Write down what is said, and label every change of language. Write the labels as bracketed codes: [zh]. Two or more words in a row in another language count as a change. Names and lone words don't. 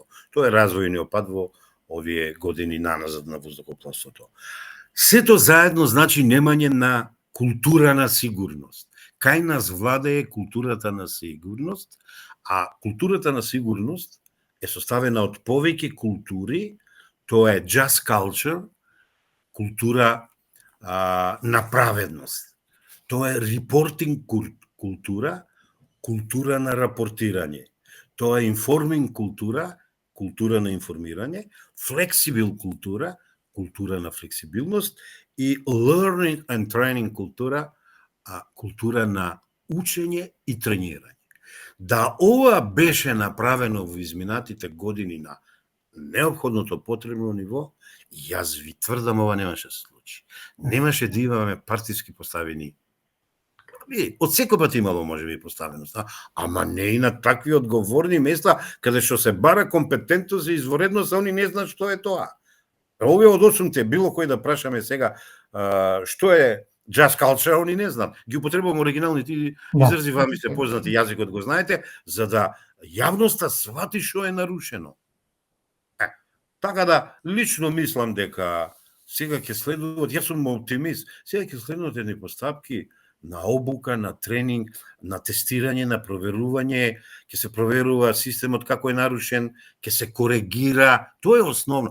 [mk] Тоа е развојниот пат во овие години наназад на воздухопловството. Сето заедно значи немање на култура на сигурност. Кај нас владее културата на сигурност, а културата на сигурност е составена од повеќе култури. Тоа е [en] just culture, [mk] култура на праведност. Тоа е reporting култура, култура на рапортирање. Тоа е informing култура, култура на информирање, flexible култура, култура на флексибилност и [en] learning and training [mk] култура, култура на учење и тренирање. Да ова беше направено во изминатите години на неопходното потребно ниво, јас ви тврдам ова немаше да се случи. Немаше да имаме партиски поставени. Од секој пат имало можеби поставеност, ама не и на такви одговорни места каде што се бара компетентност и изворедност, а они не знаат што е тоа. Овие од 8-те, било кој да прашаме сега што е [en] just culture, [mk] они не знаат. Ги употребувам оригиналните изрази, вам се познати, јазикот го знаете, за да јавноста свати што е нарушено. Така да, лично мислам дека сега ќе следуваат, јас сум оптимист, сега ќе следуваат едни постапки на обука, на тренинг, на тестирање, на проверување, ќе се проверува системот како е нарушен, ќе се коригира, тоа е основно.